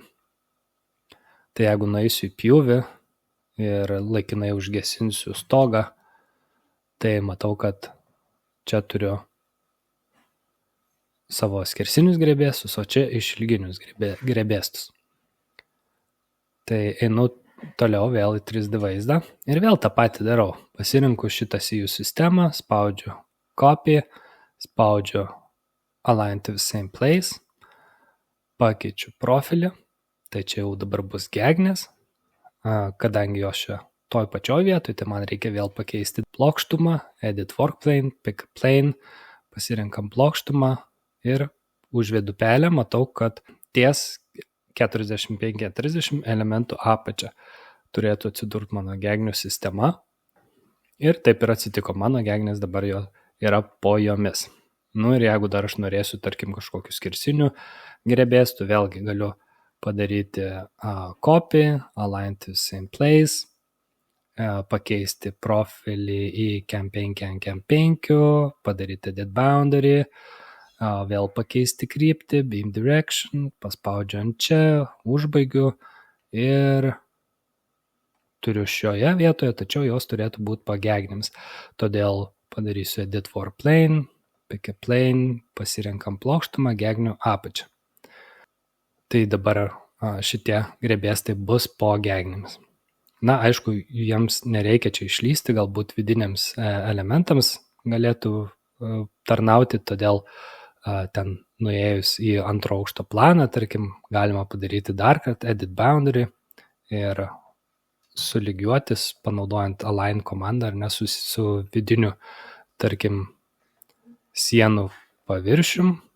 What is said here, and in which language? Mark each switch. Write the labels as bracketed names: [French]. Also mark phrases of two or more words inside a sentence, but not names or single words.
[Lithuanian] Tai jeigu nueisiu į pjūvį ir laikinai užgesinsiu stogą, tai matau, kad čia turiu savo skersinius grebėstus, o čia išilginius grebėstus. Tai einu toliau vėl į 3D vaizdą ir vėl tą patį darau. Pasirinku šitą CU sistemą, spaudžiu Copy, spaudžiu [English] Align to the same place, [Lithuanian] pakeičiu profilį, tai čia jau dabar bus gegnės, kadangi jos čia toj pačioj vietoj, tai man reikia vėl pakeisti plokštumą, [English] Edit Work Plane, Pick Plane, [Lithuanian] pasirinkam plokštumą ir užvedu pelę, matau, kad ties 45-30 elementų apačia turėtų atsidurti mano gegnių sistema ir taip ir atsitiko, mano gegnės dabar jo yra po jomis. Nu ir jeigu dar aš norėsiu, tarkim, kažkokių skersinių grebėstų, vėlgi galiu padaryti [English] copy, align to same place, [Lithuanian] pakeisti profilį į cam 5 ant cam 5, padaryti [English] edit boundary, [Lithuanian] vėl pakeisti kryptį, [English] beam direction, [Lithuanian] paspaudžiu ant čia, užbaigiu ir turiu šioje vietoje, tačiau jos turėtų būti pagegnėms. Todėl padarysiu [English] edit for plane, pick a plane, [Lithuanian] pasirenkam plokštumą, gegnių apačią. Tai dabar šitie grebėstai bus po gegnėmis. Na, aišku, jiems nereikia čia išlysti, galbūt vidiniams elementams galėtų tarnauti, todėl ten nuėjus į antro aukšto planą, tarkim, galima padaryti dar kartą [English] edit boundary [Lithuanian] ir sulygiuotis, panaudojant align komandą, ar ne, su vidiniu, tarkim, sienų paviršium.